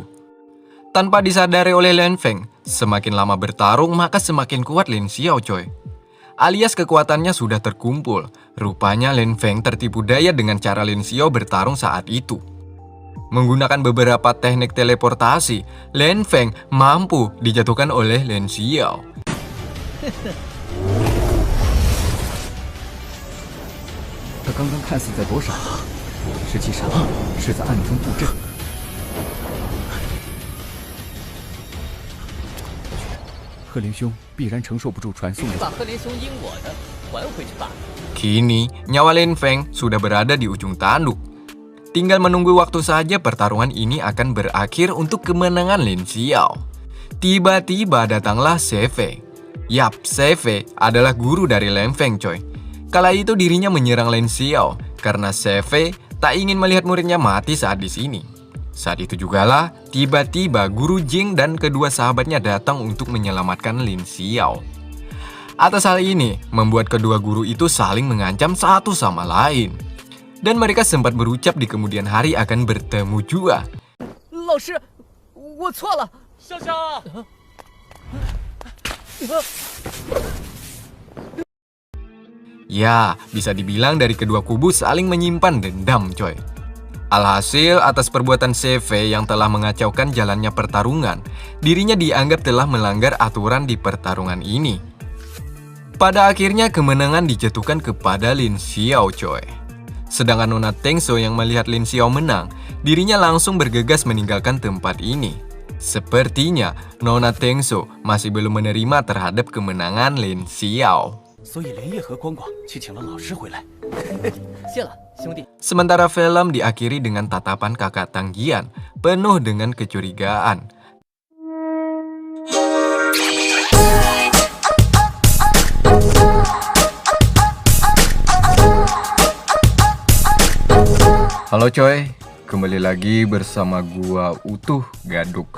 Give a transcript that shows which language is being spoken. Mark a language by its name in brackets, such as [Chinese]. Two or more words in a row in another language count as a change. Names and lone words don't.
[Indonesian] Tanpa disadari oleh Lan Feng, semakin lama bertarung maka semakin kuat Lin Xiao coy. Alias kekuatannya sudah terkumpul. Rupanya Lan Feng tertipu daya dengan cara Lin Xiao bertarung saat itu. Menggunakan beberapa teknik teleportasi, Lan Feng mampu dijatuhkan oleh Lin Xiao. [Chinese] 他刚刚看似在躲闪，实际上是在暗中布阵。贺林兄必然承受不住传送的。把贺林兄阴我的还回去吧。 [Indonesian] Kini, nyawa Lan Feng sudah berada di ujung tanduk. Tinggal menunggu waktu saja pertarungan ini akan berakhir untuk kemenangan Lin Xiao. Tiba-tiba datanglah Seve. Yap, Seve adalah guru dari Lan Feng coy. Kala itu dirinya menyerang Lin Xiao karena Seve tak ingin melihat muridnya mati saat di sini. Saat itu jugalah tiba-tiba guru Jing dan kedua sahabatnya datang untuk menyelamatkan Lin Xiao. Atas hal ini membuat kedua guru itu saling mengancam satu sama lain. Dan mereka sempat berucap di kemudian hari akan bertemu juga. [Chinese] 老师，我错了。笑笑。 [Indonesian] Ya, bisa dibilang dari kedua kubu saling menyimpan dendam coy. Alhasil atas perbuatan Seve yang telah mengacaukan jalannya pertarungan, dirinya dianggap telah melanggar aturan di pertarungan ini. Pada akhirnya kemenangan dijatuhkan kepada Lin Xiao coy. Sedangkan Nona Tengso yang melihat Lin Xiao menang, dirinya langsung bergegas meninggalkan tempat ini. Sepertinya Nona Tengso masih belum menerima terhadap kemenangan Lin Xiao. [Chinese] 所以连夜和光光去请了老师回来。谢了，兄弟。 [Indonesian] Sementara film diakhiri dengan tatapan kakak Tanggian penuh dengan kecurigaan. Halo coy, kembali lagi bersama gua Utuh Gaduk.